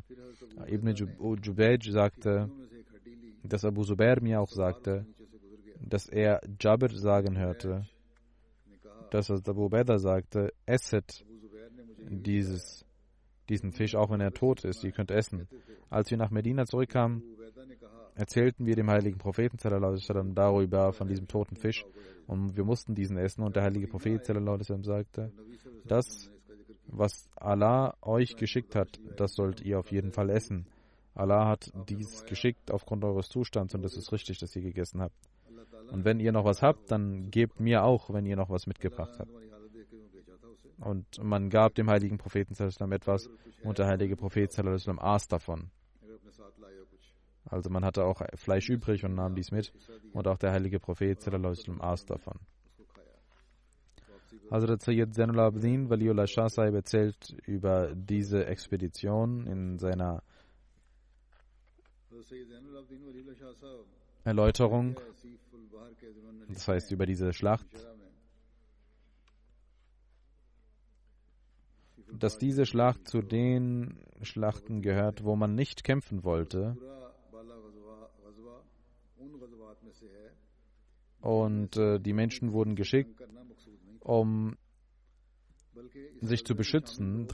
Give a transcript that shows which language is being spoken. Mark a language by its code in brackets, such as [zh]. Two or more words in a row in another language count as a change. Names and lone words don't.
[de] Ibn Jubayj sagte, dass Abu Zubair mir auch sagte, dass er Jabir sagen hörte, dass Abu Ubaidah sagte, esset diesen Fisch, auch wenn er tot ist, ihr könnt essen. Als wir nach Medina zurückkamen, erzählten wir dem heiligen Propheten [ar] صلى الله عليه وسلم [de] darüber, von diesem toten Fisch, und wir mussten diesen essen, und der heilige Prophet [ar] صلى الله عليه وسلم [de] sagte, das, was Allah euch geschickt hat, das sollt ihr auf jeden Fall essen. Allah hat dies geschickt aufgrund eures Zustands und es ist richtig, dass ihr gegessen habt. Und wenn ihr noch was habt, dann gebt mir auch, wenn ihr noch was mitgebracht habt. Und man gab dem heiligen Propheten [ar] صلى الله عليه وسلم [de] etwas und der heilige Prophet [ar] صلى الله عليه وسلم [de] aß davon. Also man hatte auch Fleisch übrig und nahm dies mit und auch der heilige Prophet [ar] صلى الله عليه وسلم [de] aß davon. Hazrat Sayyid Zainul Abidin Waliullah Shah Sahib erzählt über diese Expedition in seiner Erläuterung, das heißt über diese Schlacht, dass diese Schlacht zu den Schlachten gehört, wo man nicht kämpfen wollte und die Menschen wurden geschickt, um sich zu beschützen.